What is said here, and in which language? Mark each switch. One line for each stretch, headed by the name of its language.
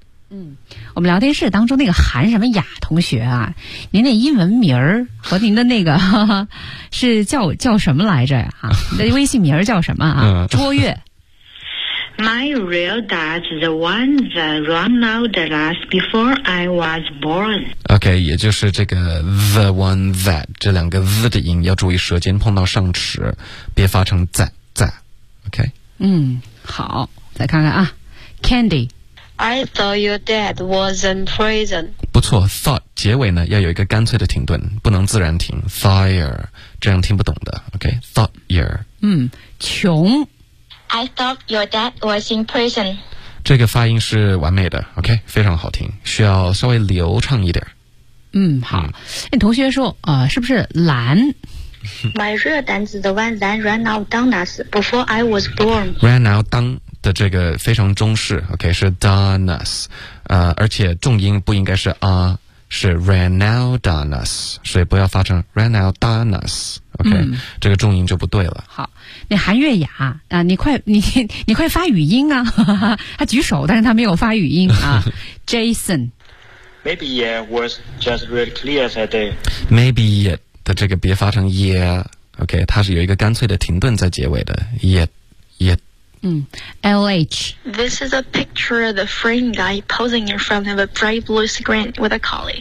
Chinese: 嗯，我们聊天室当中那个韩什么雅同学啊，您的英文名儿和您的那个是叫什么来着啊？你的微信名儿叫什么啊？卓越。
English: My real dad's the one that ran out the last before I was born.
Chinese: OK， 也就是这个
English: the one that
Chinese: 这两个 the 的音要注意舌尖碰到上齿，别发成 that。OK。嗯，好，再看看啊 ，Candy。
English: I thought your dad was in prison.
Chinese: 不错 ，thought 结尾呢要有一个干脆的停顿，不能自然停 ，thire 这样听不懂的。
English: OK，thire。
Chinese: 嗯，穷。
English: I thought your dad was in prison.
Chinese: 这个发音是完美的 ，OK， 非常好听，需要稍微流畅一点。嗯，好。那同学说，是不是蓝？
English: My real dad's the one that ran out down us before I was born. Ran out down
Chinese: 的这个非常中式
English: ，OK， 是 don us，
Chinese: 而且重音不应该是啊，是
English: ran out don us，
Chinese: 所以不要发成
English: ran out don us，OK，、okay? 嗯、
Chinese: 这个重音就不对了。好，那韩月雅啊、你快发语音啊！他举手，但是他没有发语音啊。 Jason，
English: maybe it was just really clear that day. Maybe it
Chinese: 的这个别发成 yeah，OK，、okay? 它是有一个干脆的停顿在结尾的 yeah。 LH.
English: This is a picture of the frame guy posing in front of a bright blue screen with a colleague.